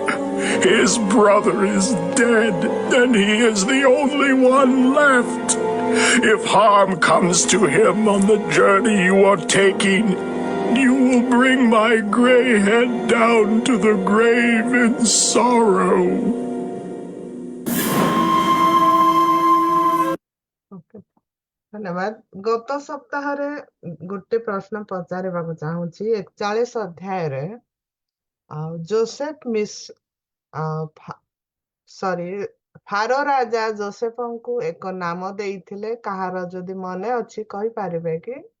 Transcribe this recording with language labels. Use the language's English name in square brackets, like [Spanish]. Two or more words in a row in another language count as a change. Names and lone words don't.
[English] His brother is dead, and he is the only one left. If harm comes to him on the journey you are taking, you will bring my gray head down to the grave in sorrow. [Odia] ଧନ୍ୟବାଦ। ଗତ ସପ୍ତାହରେ ଗୋଟେ ପ୍ରଶ୍ନ ପଚାରିବାକୁ ଚାହୁଁଛି 41 ଅଧ୍ୟାୟରେ ଫାରୋ ରାଜା ଯୋସେଫଙ୍କୁ ଏକ ନାମ ଦେଇଥିଲେ, କାହାର ଯଦି ମନେ ଅଛି କହିପାରିବେ କି?